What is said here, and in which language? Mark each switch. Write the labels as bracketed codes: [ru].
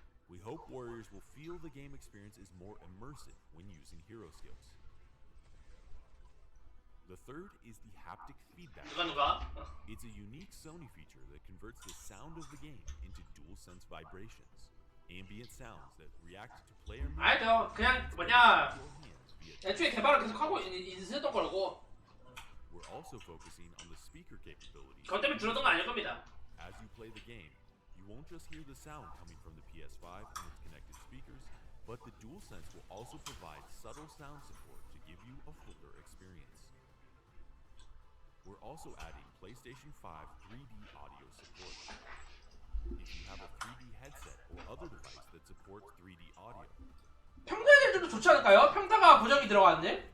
[en] We hope warriors will feel the game experience is more immersive when using hero skills. The third is the haptic feedback. [ko] 누가? [en] It's a unique Sony feature that converts the sound of the game into DualSense vibrations, ambient sounds that react to player [ko] 알죠. 그냥 뭐냐 애초에 개발을 계속 하고 있었던 거라고. [en] We're also focusing on the speaker capabilities. [ko] 그것 때문에 줄어든 거 아닐 겁니다. [en] As you play the game, you won't just hear the sound coming from the PS5 and its connected speakers, but the DualSense will also provide subtle sound support to give you a fuller experience. We're also adding PlayStation 5 3D audio support. If you have a 3D headset or other device that supports 3D audio, [ko] 평타들도 좋지 않을까요? 평타가 고정이 들어갔네.